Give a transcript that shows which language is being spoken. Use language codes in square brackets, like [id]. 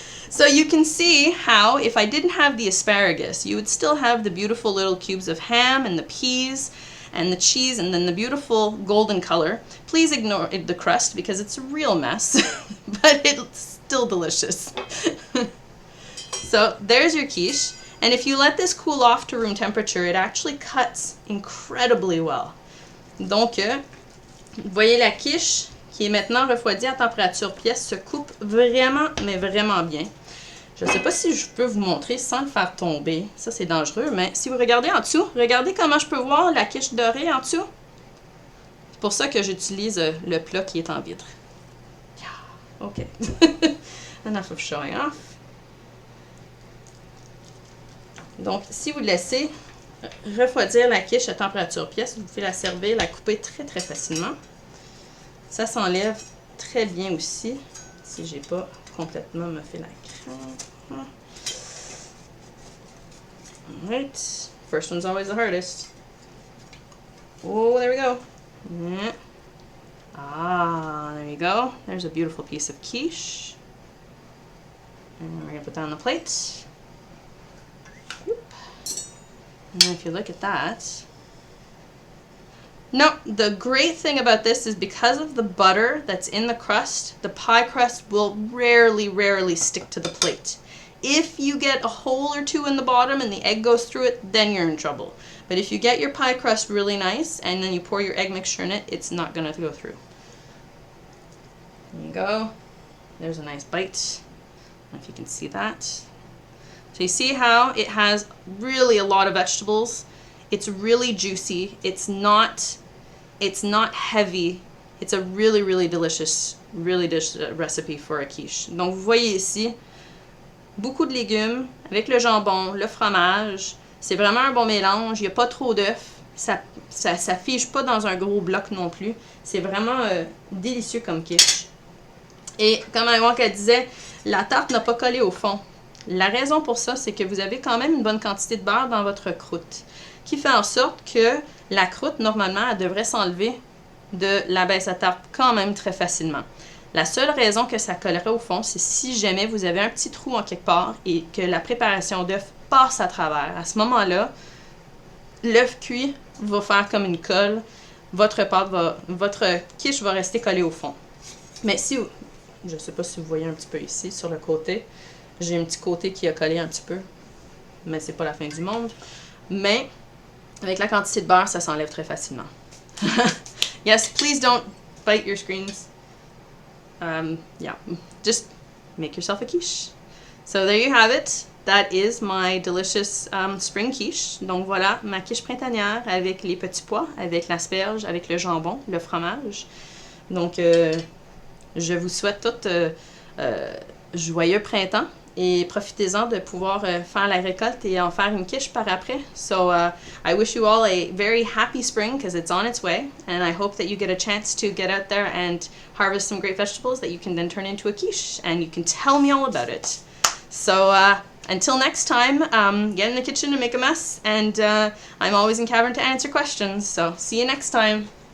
[en] So you can see how if I didn't have the asparagus, you would still have the beautiful little cubes of ham and the peas and the cheese and then the beautiful golden color. Please ignore the crust because it's a real mess, but it's still delicious. So there's your quiche. And if you let this cool off to room temperature, it actually cuts incredibly well. [fr] Donc, vous voyez la quiche qui est maintenant refroidie à température pièce se coupe vraiment, mais vraiment bien. Je ne sais pas si je peux vous montrer sans le faire tomber. Ça, c'est dangereux, mais si vous regardez en dessous, regardez comment je peux voir la quiche dorée en dessous. C'est pour ça que j'utilise le plat qui est en vitre. [en] Yeah. OK. Enough of showing off. [fr] Donc, si vous laissez refroidir la quiche à température pièce, vous pouvez la servir, la couper très, très facilement. Ça s'enlève très bien aussi, si j'ai pas complètement me fait la crème. [en] Alright, first one's always the hardest. Oh, there we go. Yeah. Ah, there you go. There's a beautiful piece of quiche. And we're gonna put that on the plate. And if you look at that, no, the great thing about this is because of the butter that's in the crust, the pie crust will rarely stick to the plate. If you get a hole or two in the bottom and the egg goes through it, then you're in trouble. But if you get your pie crust really nice and then you pour your egg mixture in it, it's not going to go through. There you go. There's a nice bite. I don't know if you can see that. So you see how it has really a lot of vegetables. It's really juicy. It's not heavy. It's a really delicious recipe for a quiche. [fr] Donc vous voyez ici, beaucoup de légumes avec le jambon, le fromage. C'est vraiment un bon mélange. Il n'y a pas trop d'œufs. Ça fige pas dans un gros bloc non plus. C'est vraiment délicieux comme quiche. Et comme Wonka disait, la tarte n'a pas collé au fond. La raison pour ça, c'est que vous avez quand même une bonne quantité de beurre dans votre croûte, qui fait en sorte que la croûte, normalement, elle devrait s'enlever de la baisse à tarte quand même très facilement. La seule raison que ça collerait au fond, c'est si jamais vous avez un petit trou en quelque part et que la préparation d'œuf passe à travers. À ce moment-là, l'œuf cuit va faire comme une colle, votre quiche va rester collée au fond. Mais si vous, je ne sais pas si vous voyez un petit peu ici, sur le côté, j'ai un petit côté qui a collé un petit peu, mais c'est pas la fin du monde. Mais avec la quantité de beurre, ça s'enlève très facilement. [en] Yes, please don't bite your screens. Yeah, just make yourself a quiche. So there you have it. That is my delicious spring quiche. [fr] Donc voilà, ma quiche printanière avec les petits pois, avec l'asperge, avec le jambon, le fromage. Donc je vous souhaite tout joyeux printemps. Et profitez-en de pouvoir faire la récolte et en faire une quiche par après. [en] So I wish you all a very happy spring because it's on its way. And I hope that you get a chance to get out there and harvest some great vegetables that you can then turn into a quiche. And you can tell me all about it. So until next time, get in the kitchen and make a mess. And I'm always in cavern to answer questions. So see you next time.